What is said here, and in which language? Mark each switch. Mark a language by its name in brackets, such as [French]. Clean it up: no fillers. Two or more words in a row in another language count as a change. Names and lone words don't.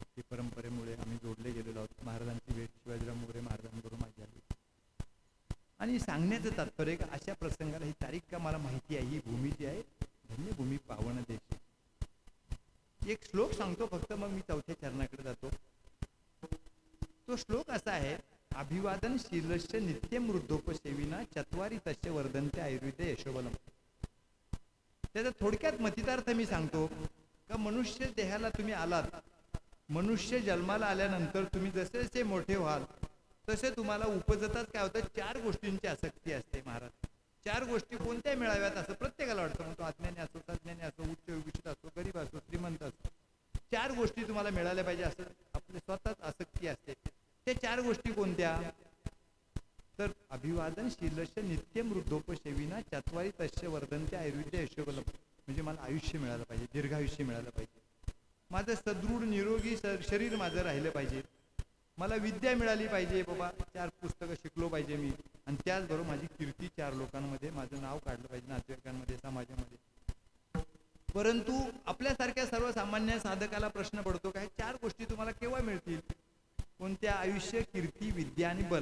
[Marathi] परंपरेमुळे आम्ही जोडले गेलेलो आहोत. महाराजांची भेट शिवाजीराव मोरे महाराजांबरोबर माझी आली. आणि सांगण्याचं तात्पर्य का अशा प्रसंगाला ही तारीख का मला माहिती आहे, ही भूमी जी आहे धन्यभूमी पावन देश. एक श्लोक सांगतो फक्त, मग मी चौथ्या चरणाकडे जातो. तो श्लोक असा आहे, [Sanskrit] अभिवादन शीलस्य नित्यम वृद्धोपसेविना चत्वारी तस्य वर्धन्ते आयुर्वेद यशोबलम. [Marathi] त्याचा थोडक्यात मतितार्थ मी सांगतो का मनुष्य देहाला तुम्ही आलात, मनुष्य जन्माला आल्यानंतर तुम्ही जसे जसे मोठे व्हाल तसे तुम्हाला उपजताच काय होतं, 4 गोष्टींची आसक्ती असते. महाराज 4 गोष्टी कोणत्या मिळाव्यात असं प्रत्येकाला वाटतं. मग तो अज्ञानी असो, तज्ञानी असो, उच्च विकसित असो, गरीब असो, श्रीमंत असो, 4 गोष्टी तुम्हाला मिळाल्या पाहिजे असं आपले स्वतःच आसक्ती असते. ते 4 गोष्टी कोणत्या, तर [Sanskrit] अभिवादन शीलस्य नित्यम वृद्धोपसेविना चत्वारी तस्य वर्धन्ते आयुर्वेद यशोबलम. [Marathi] म्हणजे मला आयुष्य मिळालं पाहिजे, दीर्घायुष्य मिळालं पाहिजे, माझं सदृढ निरोगी शरीर माझं राहिलं पाहिजे, मला विद्या मिळाली पाहिजे, बाबा 4 पुस्तकं शिकलो पाहिजे मी, आणि त्याचबरोबर माझी कीर्ती 4 लोकांमध्ये माझं नाव काढलं पाहिजे, नातेवाईकांमध्ये, समाजामध्ये. परंतु आपल्यासारख्या सर्वसामान्य साधकाला प्रश्न पडतो काय 4 गोष्टी तुम्हाला केव्हा मिळतील, कोणत्या, आयुष्य, कीर्ती, विद्या आणि बल.